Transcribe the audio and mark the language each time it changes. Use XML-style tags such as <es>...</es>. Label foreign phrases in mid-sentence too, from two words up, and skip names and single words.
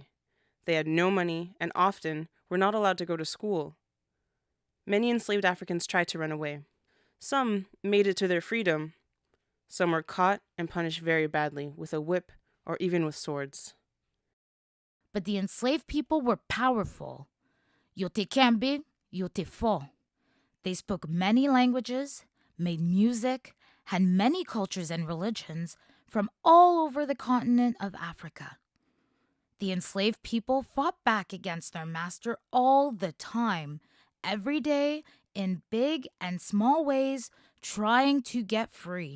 <en>They had no money and often were not allowed to go to school. Many enslaved Africans tried to run away. Some made it to their freedom. Some were caught and punished very badly with a whip or even with swords. But the enslaved people were powerful.</en> <ht>Yo te kembe, yo te fo.</ht> <en>They spoke many languages, made music, had many cultures and religions from all over the continent of Africa. The enslaved people fought back against their master all the time, every day, in big and small ways, trying to get free.</en>